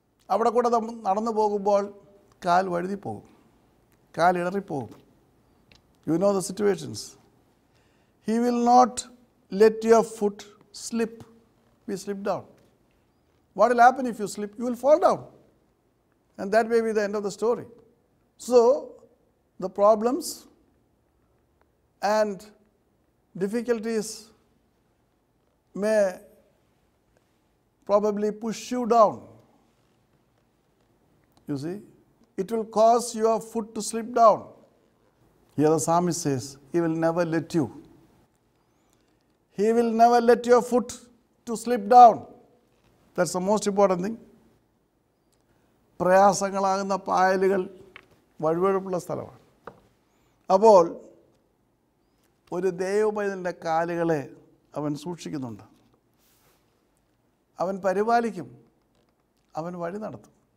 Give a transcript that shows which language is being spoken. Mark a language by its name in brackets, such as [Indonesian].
[Malayalam] അവിടെ കൂടെ നടന്നു പോകുമ്പോൾ കാൽ വഴുതി പോകും, കാൽ ഇടറിപ്പോകും. [English] You know the situations. He will not let your foot slip. Be slip down. What will happen if you slip? You will fall down. And that may be the end of the story. So, the problems and difficulties may probably push you down. You see, it will cause your foot to slip down. Here the psalmist says, he will never let you. He will never let your foot to slip down. That's the most important thing. [Malayalam] പ്രയാസങ്ങളാകുന്ന പായലുകൾ വഴുവഴുപ്പുള്ള സ്ഥലമാണ്. അപ്പോൾ ഒരു ദൈവപൈതലിൻ്റെ കാലുകളെ അവൻ സൂക്ഷിക്കുന്നുണ്ട്, അവൻ പരിപാലിക്കും, അവൻ വഴി നടത്തും.